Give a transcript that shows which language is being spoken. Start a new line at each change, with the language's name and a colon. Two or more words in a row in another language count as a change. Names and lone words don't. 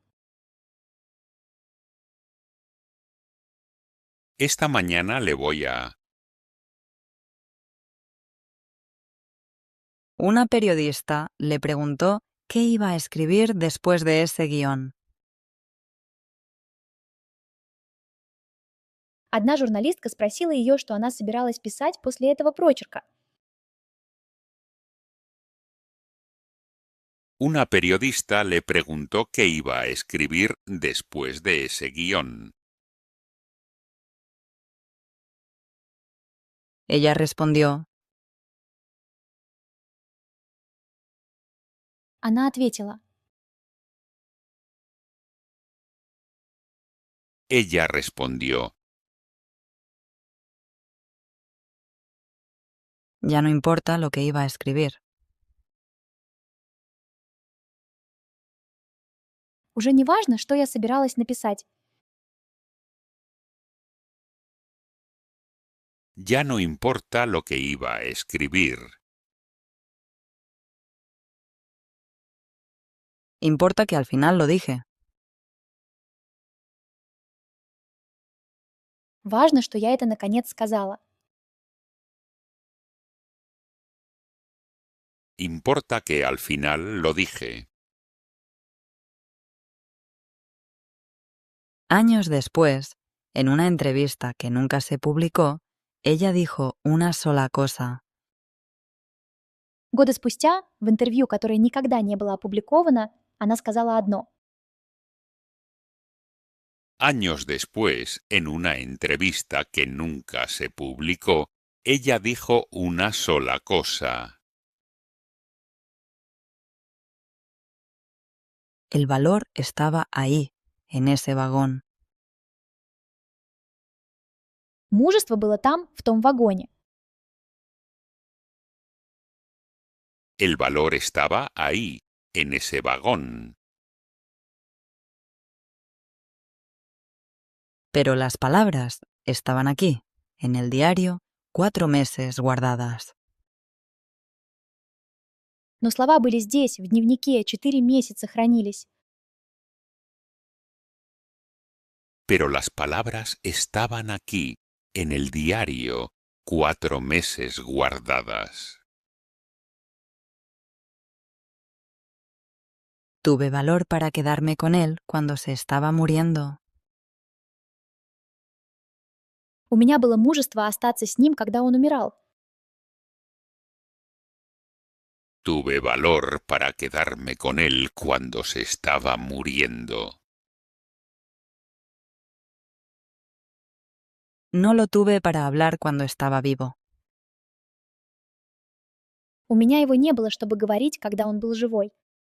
Spanish: Esta mañana le voy a... Una periodista le preguntó qué iba a escribir después de ese guión.
Russian: Одна журналистка спросила ее, что она собиралась писать после этого прочерка.
Spanish: Una periodista le preguntó qué iba a escribir después de ese guión. Ella respondió,
Russian: Она ответила,
Spanish: Ella respondió, ya no importa lo que iba a escribir.
Russian: уже не важно, что я собиралась написать.
Spanish: ya no importa lo que iba a escribir. Importa que al final lo dije.
Russian: Важно, что я это наконец сказала.
Spanish: Importa que al final lo dije. Años después, en una entrevista que nunca se publicó, ella dijo una sola cosa.
Russian: Годы спустя, в интервью, которое никогда не было опубликовано, она сказала одно.
Spanish: Años después, en una entrevista que nunca se publicó, ella dijo una sola cosa. El valor estaba ahí, en ese vagón.
Russian: Мужество было там, в том вагоне.
Spanish: El valor estaba ahí, en ese vagón. Pero las palabras estaban aquí, en el diario 4 meses guardadas.
Russian: Но слова были здесь, в дневнике, 4 месяца хранились.
Spanish: Pero las palabras estaban aquí, en el diario, 4 meses guardadas. Tuve valor para quedarme con él cuando se estaba muriendo.
Russian: У меня было мужество остаться с ним, когда он умирал.
Spanish: Tuve valor para quedarme con él cuando se estaba muriendo. No lo tuve para hablar cuando estaba vivo.
Russian: У меня его не было, чтобы говорить, когда он был живой.